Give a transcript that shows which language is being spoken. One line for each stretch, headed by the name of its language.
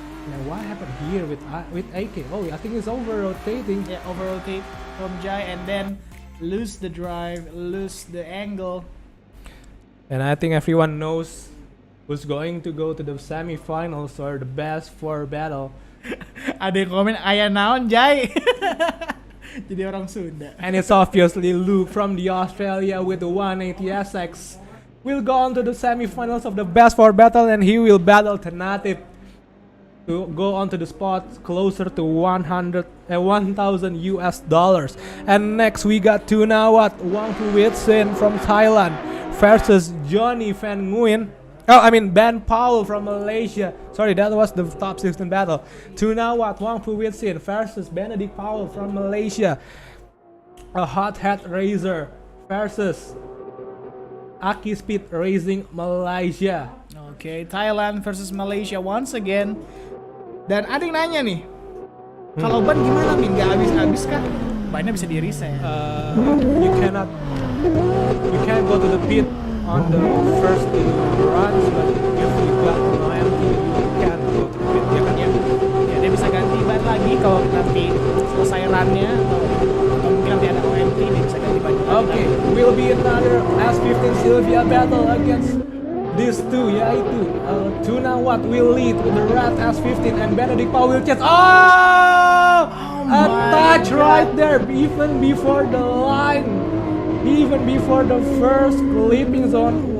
English: Yeah, what happened here with AK? Oh, I think it's over rotating. Yeah, over rotate from Jai and then lose the drive, lose the angle. And I think everyone knows who's going to go to the semi-finals or the best 4 battle.
Indonesian: Ada yang komen,
Sundanese: ayah naon
Indonesian: Jai. Jadi orang Sunda.
English: And it's obviously Luke from the Australia with the 180SX. Will go on to the semi-finals of the best 4 battle, and he will battle Tanatif to go on to the spot closer to $1,000 US. And next we got Tunawat Wangpuwitsin from Thailand versus Johnny Van Nguyen. Ben Powell from Malaysia. Sorry, that was the top 16 battle. Tunawat Wangpuwitsin versus Benedict Powell from Malaysia. A hot hat racer versus Aki Speed Racing Malaysia. Okay, Thailand versus Malaysia once again.
Indonesian: Dan ada yang nanya nih, kalau ban gimana Min? Gak habis-habis kah? Bannya bisa di-reset.
English: You can't go to the pit on the first runs, but if you got loyalty, you can go to the pit.
Indonesian: Ya, dia bisa ganti ban lagi kalau nanti selesai run run-nya atau mungkin nanti ada OMT dia bisa ganti baju.
English: Okay, will be another S15 Sylvia battle against these two, yaitu Tuna Watt will lead with the red S15 and Benedict Paul will chase. Oh! A touch right there, even before the line, even before the first clipping zone.